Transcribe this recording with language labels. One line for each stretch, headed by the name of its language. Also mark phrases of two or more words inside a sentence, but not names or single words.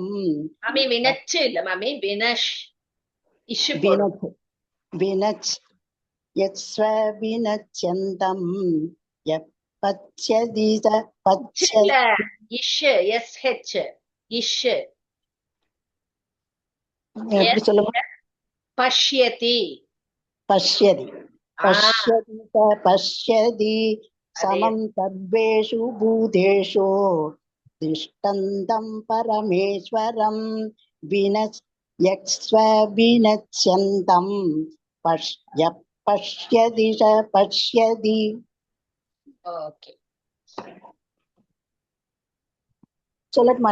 Tamil: மாமி வினச்சு இல்ல மாமி, வினஷ். இஷு
Sanskrit: विनश्यस्व विनश्यन्तम्. यः पश्यति स पश्यति. இஷு எஸ்ஹெச் இஷு.
Tamil: எப்படி சொல்லுங்க?
Sanskrit: पश्यति. पश्यति पश्यति स पश्यति. समं सर्वेषु भूतेषु तिष्ठन्तं परमेश्वरम्. विनश्यस्व विनश्यन्तम् पश्यति स पश्यति.
Tamil: ஓகே. சொல்லட்டுமா?